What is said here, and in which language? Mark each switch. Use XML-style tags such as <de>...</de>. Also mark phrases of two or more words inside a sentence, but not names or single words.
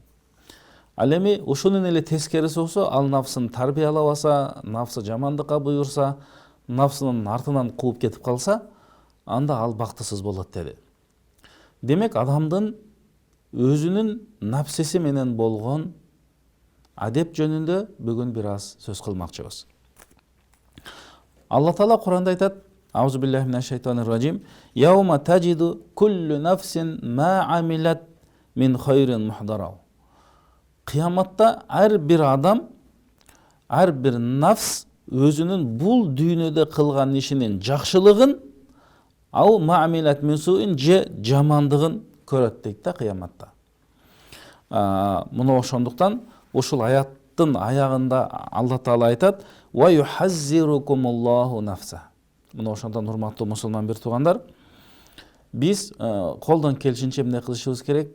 <ky>Ал эми ушунун эле тескериси болсо, ал нафсын тарбиялабаса, нафсы жамандыкка буйурса, нафсынын артынан кууп кетип калса, анда ал бактысыз болот деди. Демек адамдын өзүнүн напсиси менен болгон адеп жөнүндө бүгүн бир аз сөз кылмакчыбыз. Алла таала Кур'анда айтат:</ky> <ar>أعوذ بالله من الشيطان الرجيم. يوم تجد كل نفس ما عملت من خير محضرا.</ar> <ky>Кыяматта ар бир адам, ар бир нафс өзүнүн бул дүйнөдө кылган ишинин жакшылыгын,</ky> <ar>أو ما عملت من سوء</ar> <ky>же жамандыгын көрөт дейт да кыяматта. Муну ошондуктан ушул аяттын аягында Алла таала айтат:</ky> <ar>ويحذركم الله نفسه.</ar> <ky>Мына ошондон урматтуу мусулман бир туугандар, биз колдон келишинче эмне кылышыбыз керек?</ky>